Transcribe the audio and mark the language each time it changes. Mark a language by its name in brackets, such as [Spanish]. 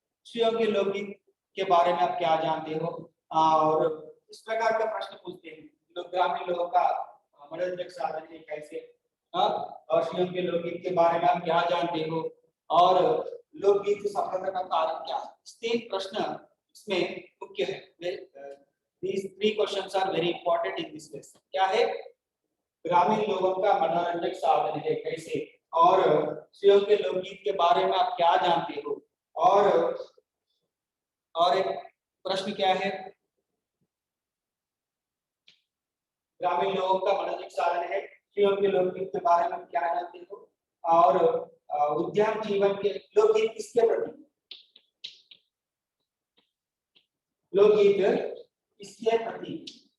[Hindi] स्त्रियों के लोकगीत के बारे में आप क्या जानते हो, और इस प्रकार का प्रश्न पूछते हैं। लोग ग्रामीण लोगों का मनोरंजक साधन है कैसे, और स्त्रियों के लोकगीत के बारे में आप क्या जानते हो, और लोकगीत सफलता का कारण क्या है। तीन प्रश्न इसमें मुख्य है। [English] These three questions are very important in this lesson। [Hindi] क्या है, ग्रामीण लोगों का मनोरंजक साधन है कैसे, और स्त्रियों के लोकगीत के बारे में आप क्या जानते हो, और एक प्रश्न क्या है, ग्रामीण लोगों का मनोरंजक साधन है, स्त्रियों के लोकगीत के बारे में क्या जानते हो, और उद्यान जीवन के लोकगीत किसके प्रति, लोकगीत किसके प्रति।